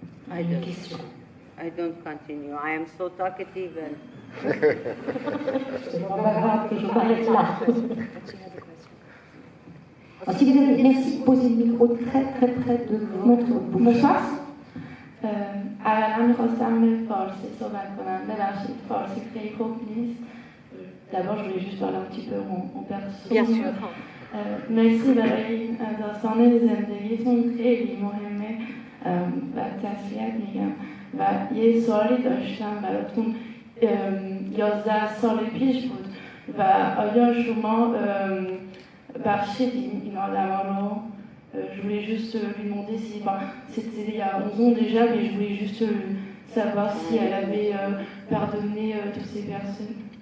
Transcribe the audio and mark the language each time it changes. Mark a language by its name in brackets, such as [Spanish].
[French] Ah, une question. [English] I don't continue. I am so talkative and... [French] C'est pas grave que je m'arrête là. Alors, si vous avez, merci, posez le micro très très près de votre bouche. Bonsoir. [Persian] اولا میخواستم به فارسی صحبت کنم. ببخشید فارسی خیلی خوب نیست. [French] D'abord, je voulais juste parler un petit peu en perso. Bien sûr. [Persian] مرسی برای داستان زندگیتون، خیلی مهمه و تسلیت میگم. و یه سوالی داشتم براتون. 11 سال پیش بود و آیا شما بخشید این آدم رو؟ [French] Je voulais juste lui demander si, c'était il y a 11 ans déjà, mais je voulais juste savoir si elle avait pardonné toutes ces personnes.